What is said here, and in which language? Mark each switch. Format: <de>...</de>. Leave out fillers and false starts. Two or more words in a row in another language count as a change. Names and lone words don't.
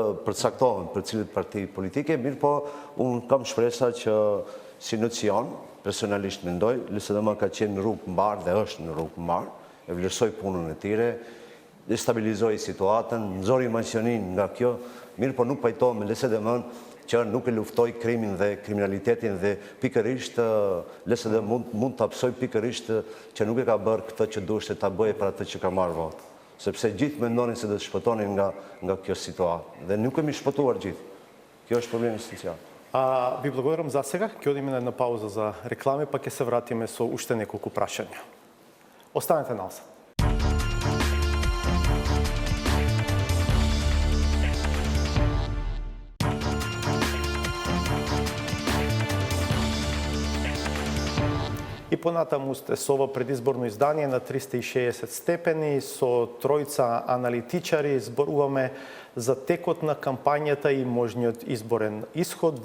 <sq>përcaktohen për cilët parti politike, mirë po unë kam shpresa që si nocion, personalisht mendoj, LSDM ka qenë në rrugë mbar dhe është në rrugë mbar, e vlerësoj punën e tyre, destabilizoi situatën, nxori maqenin nga kjo, mirë po nuk pajtohem me LSDM-n që nuk e luftoj krimin dhe kriminalitetin dhe pikërisht LSD mund të hapsoj pikërisht që nuk e ka bërë këtë që duhet ta bëje për atë që ka marrë votë. Sepse gjithë mendonin se do të shpëtonin nga kjo situatë. Dhe nuk kemi shpëtuar gjithë. Kjo është problemi esenciјал.</sq> <mk>Ви благодарам за сега. Ќе одиме на една пауза за реклами, па ќе се вратиме со уште неколку прашања. Останете на нас. И понатаму сте со ова предизборно издание на 360 степени, со тројца аналитичари зборуваме за текот на кампањата и можниот изборен исход.</mk>